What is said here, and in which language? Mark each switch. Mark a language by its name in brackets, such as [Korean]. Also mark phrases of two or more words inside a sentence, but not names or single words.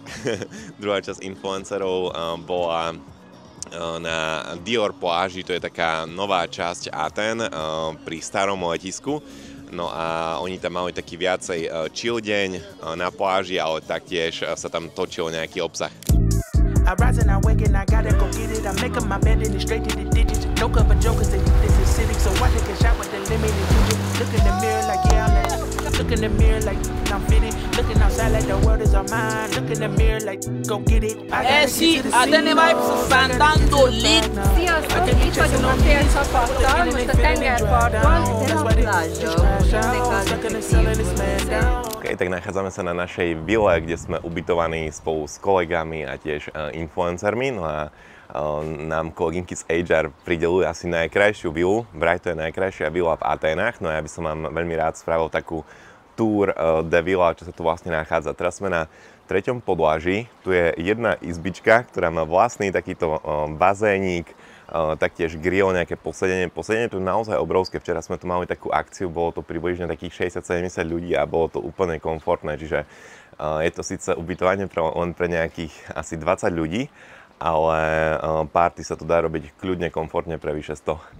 [Slovak] Druhá časť influencerov bola na Dior pláži, to je taká nová časť Aten pri starom letisku. No a oni tam mali taký viacej chill deň na pláži, ale taktiež sa tam točil nejaký obsah. [English] I rise and I wake and I gotta go get it. I make up my bed and it's straight to the digits. No cover jokers, they this is city. So I take a shot with the limit and you just look in the mirror like yeah, I'm that. Look in the mirror like I'm fitted. Looking outside like the world is all mine. Look in the mirror like go get it. [Italian] Sì, Atene Vibes sta andando lì. [Hungarian] Sziasztok, itt vagyunk a félcsapattal, most a tengerparton, de a plážou. [Slovak] Okay, tak nachádzame sa na našej vile, kde sme ubytovaní spolu s kolegami a tiež influencermi. No a nám kolegynky z HR pridelujú asi najkrajšiu vilu. Vraj to je najkrajšia vila v Aténach. No a ja by som vám veľmi rád spravil takú [French] tour de villa, [Slovak] čo sa tu vlastne nachádza. Teraz sme na 3. podlaží. Tu je jedna izbička, ktorá má vlastný takýto bazénik, taktiež grill, nejaké posedenie. Posedenie tu je naozaj obrovské. Včera sme tu mali takú akciu, bolo to približne takých 60-70 ľudí a bolo to úplne komfortné, čiže je to síce ubytovanie len pre nejakých asi 20 ľudí, ale party sa tu dá robiť kľudne, komfortne pre vyše 100.